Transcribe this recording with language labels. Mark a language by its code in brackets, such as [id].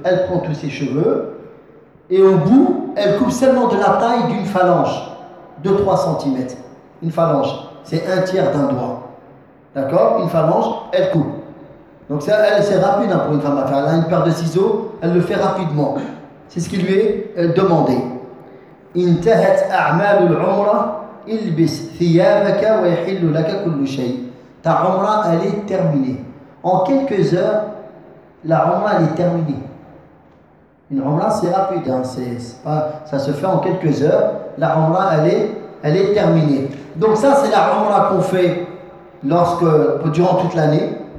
[fr] Elle prend tous ses cheveux. Et au bout, elle coupe seulement de la taille d'une phalange. 2-3 cm. Une phalange, c'est un tiers d'un doigt. D'accord ? Une phalange, elle coupe. Donc ça, elle, c'est rapide hein, pour une femme à faire. Elle a une paire de ciseaux, elle le fait rapidement. C'est ce qui lui est demandé. [ar] انتهت اعمال العمره البس ثيابك ويحل لك كل شيء. [fr] Ta umra elle est terminée. En quelques heures, la umra elle est terminée. Une umra c'est rapide, hein, c'est pas, ça se fait en quelques heures. La umra elle est terminée. Donc ça c'est la umra qu'on fait lorsque durant toute l'année.